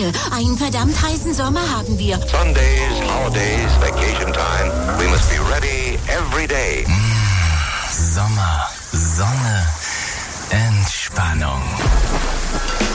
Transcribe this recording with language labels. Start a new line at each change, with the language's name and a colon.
German: Einen verdammt heißen Sommer haben wir.
English: Sundays, holidays, vacation time. We must be ready every day.
German: Sommer, Sonne, Entspannung.